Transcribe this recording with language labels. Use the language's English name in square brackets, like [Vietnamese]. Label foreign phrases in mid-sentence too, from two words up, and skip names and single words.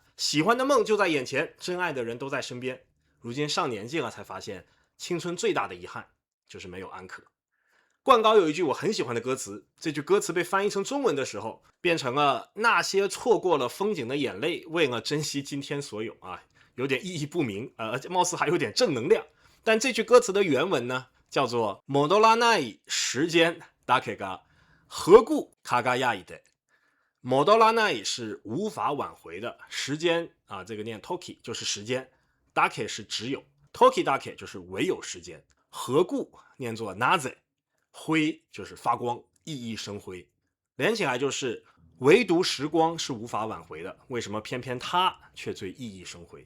[Chinese] 喜欢的梦就在眼前，真爱的人都在身边。如今上年纪了才发现，青春最大的遗憾就是没有安可。灌高有一句我很喜欢的歌词，这句歌词被翻译成中文的时候，变成了那些错过了风景的眼泪，为了珍惜今天所有啊，有点意义不明，貌似还有点正能量。但这句歌词的原文呢，叫做 [Japanese] モドラない時間だけが何故輝いて。 [Chinese] モドラない是无法挽回的，时间啊，这个念 toki 就是时间，だけ是只有， [Japanese] 時だけ [Chinese] 就是唯有时间，何故念作なぜ，辉就是发光，熠熠生辉，连起来就是唯独时光是无法挽回的，为什么偏偏它却最熠熠生辉？